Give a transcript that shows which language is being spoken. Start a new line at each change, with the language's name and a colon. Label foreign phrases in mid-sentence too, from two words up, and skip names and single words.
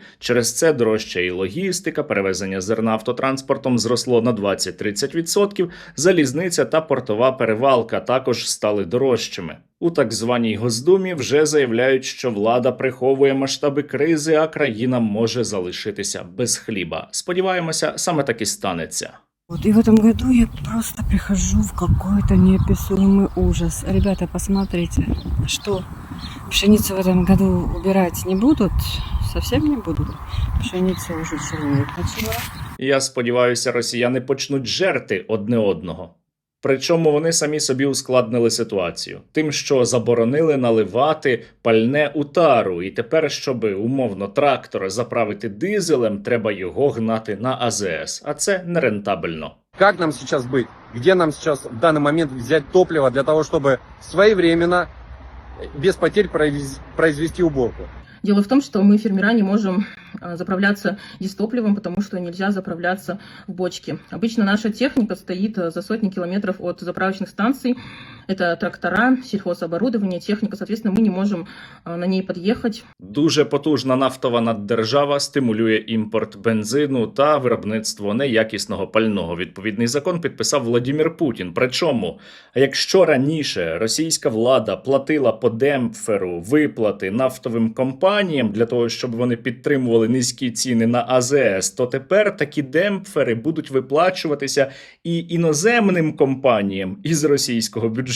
Ukrainian: Через це дорожча і логістика, перевезення зерна автотранспортом зросло на 20-30%, залізниця та портова перевалка також стали дорожчими. У так званій Госдумі вже заявляють, що влада приховує масштаби кризи, а країна може залишитися без хліба. Сподіваємося, саме так і станеться.
Russian: Вот и в этом году я просто прихожу в какой-то неописуемый ужас. Ребята, посмотрите, что пшеницу в этом году убирать не будут, совсем не будут. Пшеница уже чернеет начала.
Ukrainian: Я сподіваюся, росіяни почнуть жерти одне одного. Причому вони самі собі ускладнили ситуацію тим, що заборонили наливати пальне у тару, і тепер, щоб умовно трактор заправити дизелем, треба його гнати на АЗС, а це нерентабельно.
Russian: Как нам сейчас быть? Где нам сейчас в данный момент взять топливо для того, чтобы своевременно, без потерь произвести уборку? Дело в том, что мы, фермера, не можем заправляться дистопливом, потому что нельзя заправляться в бочке. Обычно наша техника стоит за сотни километров от заправочных станций. Это трактора, сельхозоборудование, техника. Соответственно, мы не можем на ней подъехать.
Ukrainian: Дуже потужна нафтова наддержава стимулює імпорт бензину та виробництво неякісного пального. Відповідний закон підписав Владимир Путін. Причому, якщо раніше російська влада платила по демпферу виплати нафтовим компаніям для того, щоб вони підтримували низькі ціни на АЗС, то тепер такі демпфери будуть виплачуватися і іноземним компаніям із російського бюджету.